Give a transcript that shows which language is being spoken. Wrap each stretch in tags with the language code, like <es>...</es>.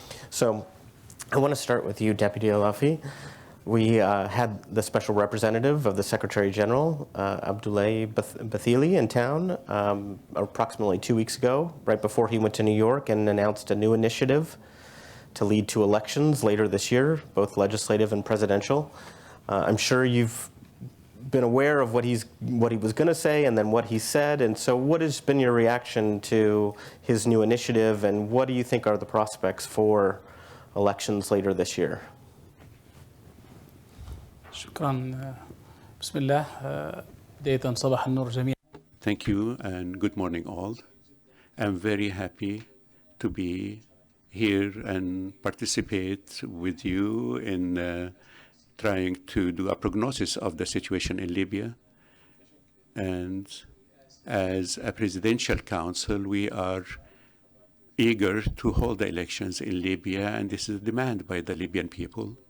<en>So I want to start with you, Deputy al-Lafi. We had the special representative of the Secretary General, Abdullah Bathili, in town approximately 2 weeks ago, right before he went to New York and announced a new initiative to lead to elections later this year, both legislative and presidential. I'm sure you've been aware of what he was going to say and then what he said. And so what has been your reaction to his new initiative, and what do you think are the prospects for elections later this year?</en> <ar>شكرا بسم الله بداية صباح النور جميعا.</ar> <en>Thank you and good morning all. I'm very happy to be here and participate with you in trying to do a prognosis of the situation in Libya. And as a presidential council, we are eager to hold the elections in Libya, and this is a demand by the Libyan people.</en>